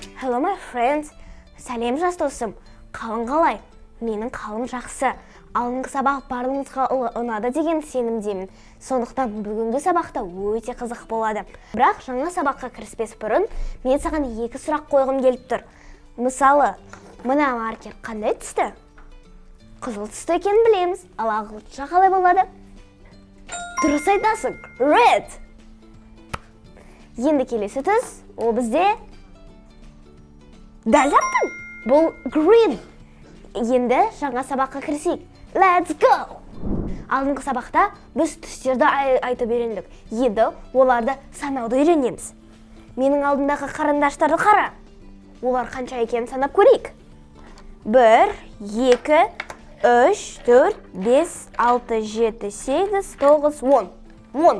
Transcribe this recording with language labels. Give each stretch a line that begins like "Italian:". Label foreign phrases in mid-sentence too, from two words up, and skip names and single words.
English: Hello my friends.
Kazakh: Сәлем жас досым. Қалың қалай? Менің қалым жақсы. Алдыңғы сабақ барлығыңызға ұнады деген сенімдемін. Сондықтан бүгінгі сабақта өте қызық болады. Бірақ жаңа сабаққа кіріспес бұрын мен саған 2 сұрақ қойғым келіп тұр. Мысалы, мына маркер қандай түсті? Қызыл түсті екенін білеміз. Ал ағылшынша қалай болады? Дұрыс айтасың. Red. Енді келесі түс, ол бізде дәл таптың. Бұл green. Енді жаңа сабаққа кірісейік.
English: Let's go!
Kazakh: Алдыңғы сабақта біз түстерді айтып үйрендік. Енді оларды санауды үйренеміз. Менің алдымдағы қарындаштарды қара. Олар қанша екенін санап көрейік. 1, 2, 3, 4, 5, 6, 7, 8, 9, 10. 10.